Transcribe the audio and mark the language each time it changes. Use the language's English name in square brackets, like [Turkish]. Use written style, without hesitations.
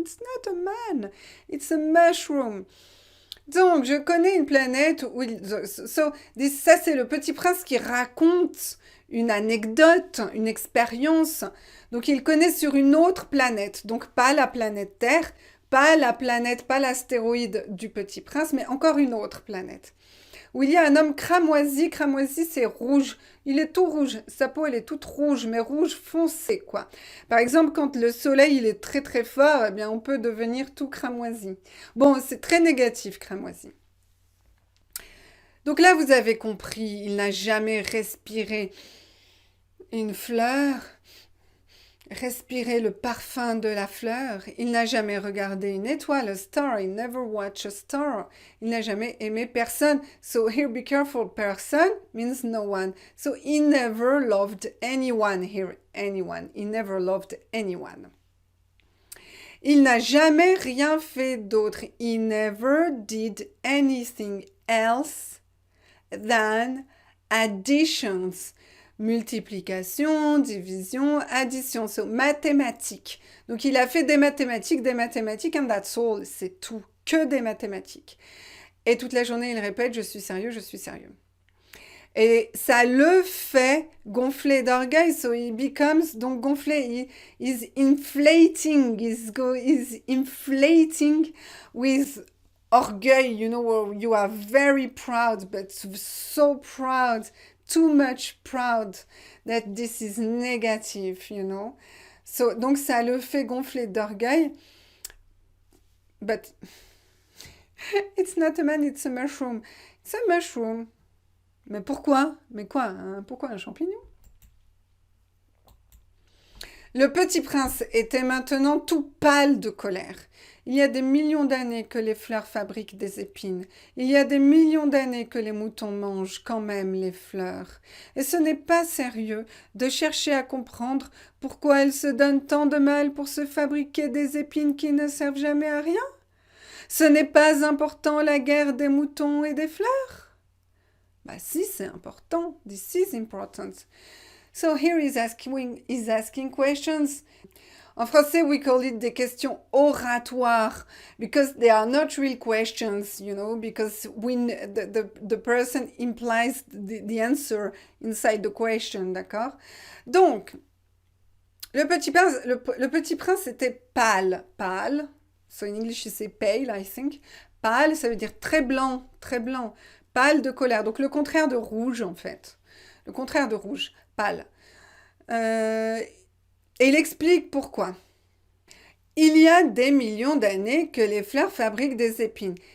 [English] It's not a man, it's a mushroom. [French] Donc, je connais une planète où... ça, c'est le petit prince qui raconte une anecdote, une expérience. Donc, il connaît sur une autre planète. Donc, pas la planète Terre, pas l'astéroïde du petit prince, mais encore une autre planète. Où il y a un homme cramoisi. Cramoisi, c'est rouge. Il est tout rouge. Sa peau, elle est toute rouge, mais rouge foncé, quoi. Par exemple, quand le soleil, il est très très fort, eh bien, on peut devenir tout cramoisi. Bon, c'est très négatif, cramoisi. Donc là, vous avez compris, il n'a jamais respiré une fleur, respiré le parfum de la fleur. Il n'a jamais regardé une étoile, [English] a star. He never watched a star. [French] Il n'a jamais aimé personne. [English] So here, be careful. Person means no one. So he never loved anyone here. Anyone. He never loved anyone. [French] Il n'a jamais rien fait d'autre. [English] He never did anything else than additions. Multiplication, division, addition, so mathématiques. [French] Donc il a fait des mathématiques, [English] and that's all, [French] c'est tout, que des mathématiques. Et toute la journée, il répète, je suis sérieux, je suis sérieux. [English] Et ça le fait gonfler d'orgueil, so he becomes, [French] donc gonflé, [English] he's inflating, he's inflating with orgueil, you know, you are very proud, but so proud, too much proud that this is negative, you know. [French] So, donc ça le fait gonfler d'orgueil. [English] But it's not a man, it's a mushroom. It's a mushroom. [French] Mais pourquoi? Mais quoi? Pourquoi un champignon? Le petit prince était maintenant tout pâle de colère. Il y a des millions d'années que les fleurs fabriquent des épines. Il y a des millions d'années que les moutons mangent quand même les fleurs. Et ce n'est pas sérieux de chercher à comprendre pourquoi elles se donnent tant de mal pour se fabriquer des épines qui ne servent jamais à rien. Ce n'est pas important la guerre des moutons et des fleurs? Bah si, c'est important. [English] This is important. So here he's asking questions. [French] En français, [English] we call it [French] des questions oratoires [English] because they are not real questions, you know, because the person implies the answer inside the question, d'accord? Donc, [French] Le Petit Prince était pâle. Pâle. [English] So in English, you say pale, I think. [French] Pâle, ça veut dire très blanc, très blanc. Pâle de colère. Donc le contraire de rouge, en fait. Le contraire de rouge. Pâle. Euh, et il explique pourquoi. Il y a des millions d'années que les fleurs fabriquent des épines.